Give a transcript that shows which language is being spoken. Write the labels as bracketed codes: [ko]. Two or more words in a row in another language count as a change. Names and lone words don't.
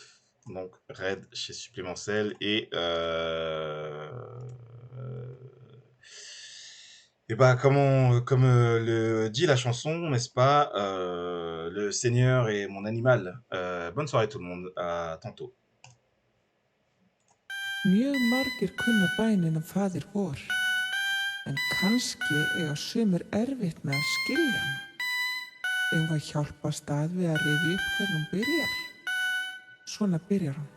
[fr] Donc, raid chez Supplémentiel. Et bah, comme le dit la chanson, n'est-ce pas, le Seigneur est mon animal. Bonne soirée tout le monde. À tantôt. [is] Mjög margir kunna bænina faðir vor, en kannski eiga sumir erfitt með að skilja hana. Eigum við að hjálpast að við að rifja upp hvernig hún byrjar. Svona byrjar hún.